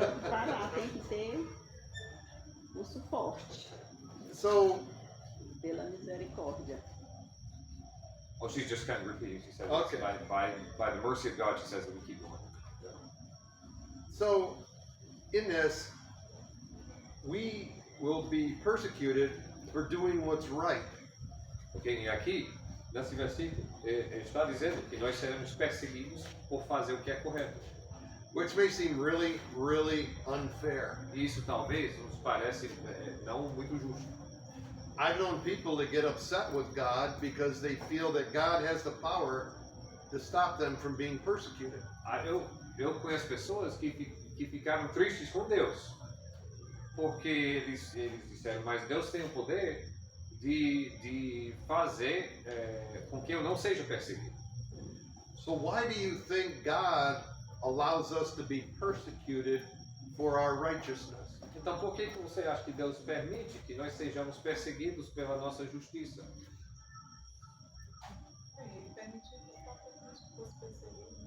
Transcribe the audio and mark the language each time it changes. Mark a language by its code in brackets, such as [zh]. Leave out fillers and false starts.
[pt] Parar, tem que ter o forte. [en] So, [pt] pela misericórdia. [en] Well, she's just kind of repeating. She said, okay. by the mercy of God, she says that we keep going. Yeah. So, in this, we will be persecuted for doing what's right. [pt] Okay, e aqui, nesse versículo, ele está dizendo que nós seremos perseguidos por fazer o que é correto. [en] Which may seem really, really unfair. [pt] E isso talvez nos parece não muito justo. [en] I've known people that get upset with God because they feel that God has the power to stop them from being persecuted. [pt] Eu conheço pessoas que ficaram tristes com Deus, porque eles disseram, mas Deus tem o poder de fazer com que eu não seja perseguido. [en] So why do you think God allows us to be persecuted for our righteousness? [pt] Então, por que você acha que Deus permite que nós sejamos perseguidos pela nossa justiça? Ele permitiu que a gente fosse perseguido.